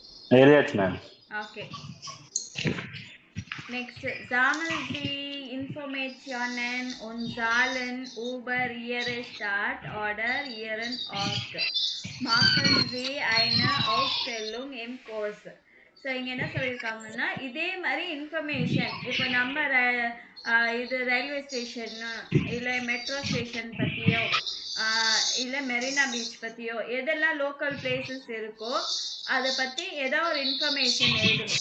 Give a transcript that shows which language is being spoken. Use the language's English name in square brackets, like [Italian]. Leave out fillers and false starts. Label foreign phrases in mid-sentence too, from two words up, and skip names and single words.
[Tamil] எழுதியாச்சு மேம். [English] Okay. Next, [German] sammeln Sie Informationen und Zahlen über Ihre Stadt oder Ihren Ort. Machen Sie eine Aufstellung im Kurs. [Tamil] ஸோ இங்கே என்ன சொல்லியிருக்காங்கன்னா இதே மாதிரி இன்ஃபர்மேஷன் இப்போ நம்ம இது [English] railway station [Tamil] இல்லை [English] metro station [Tamil] பற்றியோ இல்லை மெரினா பீச் பற்றியோ எதெல்லாம் [English] local places [Tamil] இருக்கோ அதை பற்றி ஏதோ ஒரு இன்ஃபர்மேஷன் எழுதணும்.